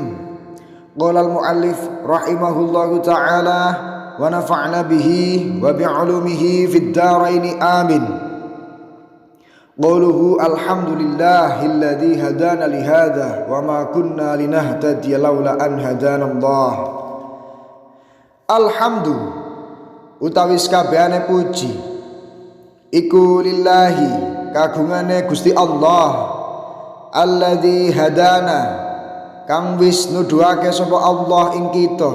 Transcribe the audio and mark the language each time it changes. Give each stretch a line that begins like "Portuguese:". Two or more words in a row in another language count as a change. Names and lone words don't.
Arabic: قال المؤلف رحمه الله تعالى ونفعنا به وبعلومه في الدارين آمين. قوله الحمد لله الذي هدانا لهذا وما كنا لنهتدي لولا أن هدانا الله.
Javanese: Alhamdu utawi sakabehane puji iku lillahi kagungane Gusti Allah
Arabic: الذي هدانا
Javanese: kang wis nuduhake sapa Allah ing kita